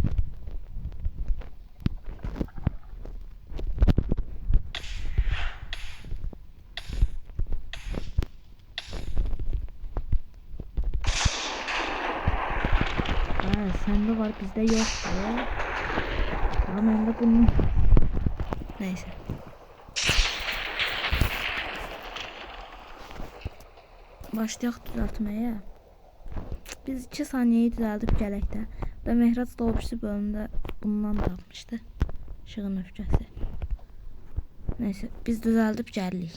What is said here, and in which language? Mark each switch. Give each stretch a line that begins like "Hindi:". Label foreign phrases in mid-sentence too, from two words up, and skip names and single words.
Turkish: Sende var bizde yok. Ama ben de bunu... Neyse.
Azerbaijani: Başlayaq düzəltməyə. Biz 2 saniyeyi düzəldib gələk də. Və Mehrac da o birisi bölümdə bundan tapmışdı. Işığın öfkəsi. Neyse biz düzəldib gəlirik.